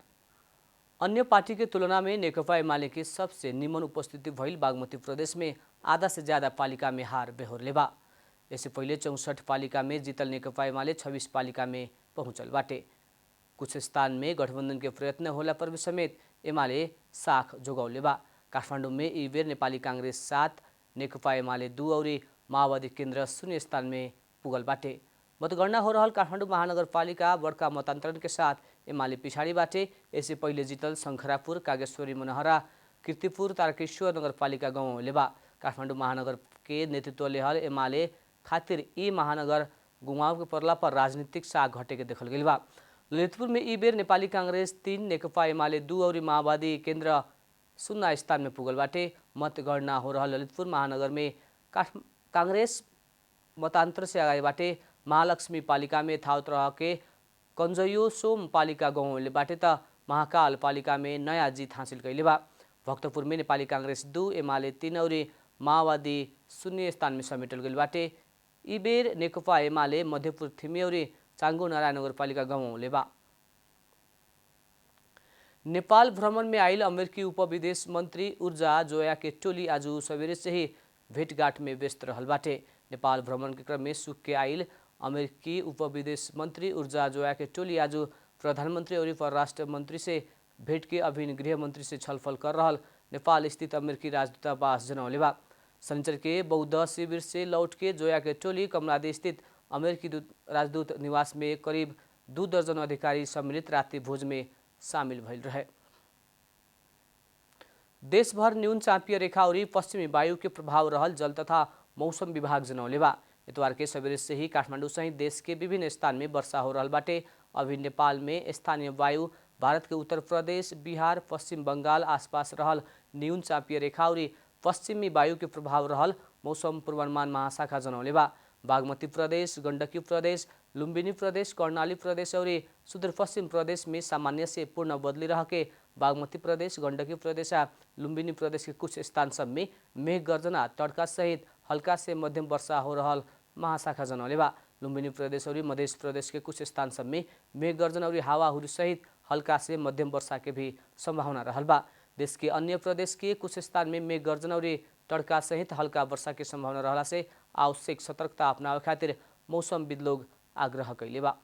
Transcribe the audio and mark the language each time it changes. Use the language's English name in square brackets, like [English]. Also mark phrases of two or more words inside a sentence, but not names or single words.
[Bhojpuri] अन्य पार्टी के तुलना में नेकपा एमाले की सबसे निमन उपस्थिति भइल बागमती प्रदेश में आधा से ज्यादा पालिका में हार बेहोरले बा। इससे पहले 64 पालिका में जीतल नेकपा एमाले 26 पालिका में पहुंचल बाटे। कुछ स्थान में गठबंधन के प्रयत्न होला पर भी समेत एमाले साख जोगौले बा। काठमाडौँ में ई बेर नेपाली कांग्रेस 7, नेकपा एमाले 2 और माओवादी केन्द्र 0 स्थान में पुगल बाटे। मतगणना हो रहल काठमाडौँ महानगरपालिका बड़का मतांतरण के साथ एमाले पिछाड़ी बाटे। इससे पहले जीतल शंखरापुर, कागेश्वरी, मनहरा, कीर्तिपुर, तारकेश्वर नगरपालिका गंवले बा। काठमाडौँ महानगर के नेतृत्व लेहल एमाले खातिर ई महानगर गुमाव के पड़ला पर राजनीतिक साख घटे के देखल गई बा। ललितपुर में ई बेर नेपाली कांग्रेस 3, नेकपा एमाले 2 और माओवादी केन्द्र 0 स्थान में पुगल बाटे। मतगणना हो रहल ललितपुर महानगर में कांग्रेस मतांतर से आगे बाटे। महालक्ष्मी पालिका में थाउत रह के कंजयो सोम पालिका गंवले बाटे त महाकाल पालिका में नया जीत हासिल कैले बा। भक्तपुर में नेपाली कांग्रेस 2, एमाले 3 और माओवादी 0 स्थान में समेटल गई बाटे। ई बेर नेकपा एमाले मध्यपुर थिमी और चांगो नारायण नगरपालिका गंवले बा। नेपाल भ्रमण में आइल अमेरिकी उप विदेश मंत्री ऊर्जा जोया के टोली आज सवेरे से ही भेंटघाट में व्यस्त रहल बाटे। नेपाल भ्रमण के क्रम में सुख के आइल अमेरिकी उप विदेश मंत्री ऊर्जा जोया के टोली आज प्रधानमंत्री और परराष्ट्र मंत्री से भेंट के अभिन्न गृह मंत्री से छलफल कर रहल नेपाल स्थित अमेरिकी राजदूतावास जनौले बा। शनिचर के बौद्ध शिविर से लौट के जोया के टोली कमलादे स्थित अमेरिकी राजदूत निवास में करीब 2 दर्जन अधिकारी सम्मिलित रात्रि भोज में शामिल भइल रहे। देशभर न्यून चापीय रेखा और पश्चिमी वायु के प्रभाव रहल जल तथा मौसम विभाग जनौले बा। इतवार के सवेरे से ही काठमाडौँ सहित देश के विभिन्न स्थान में वर्षा हो रहल बाटे। अभी नेपाल में स्थानीय वायु भारत के उत्तर प्रदेश, बिहार, पश्चिम बंगाल आसपास रहल न्यून चापीय रेखा और पश्चिमी वायु के प्रभाव रहल मौसम पूर्वानुमान महाशाखा जनौले बा। बागमती प्रदेश, गण्डकी प्रदेश, लुम्बिनी प्रदेश, कर्णाली प्रदेश और सुदूरपश्चिम प्रदेश में सामान्य से पूर्ण बदली रह के बागमती प्रदेश, गण्डकी प्रदेश आ लुम्बिनी प्रदेश के कुछ स्थान सब में मेघ गर्जना, तड़का सहित हल्का से मध्यम वर्षा हो रहल महाशाखा जनौले बा। लुम्बिनी प्रदेश और मध्य प्रदेश के कुछ स्थान सब में मेघ गर्जन और हावाहुरी सहित हल्का से मध्यम वर्षा के भी संभावना रहल बा। देश के अन्य प्रदेश के कुछ स्थान में मेघ गर्जन और तड़का सहित हल्का वर्षा की संभावना रहला से आवश्यक सतर्कता अपनावे खातिर मौसमविद लोग आग्रह कैले बा।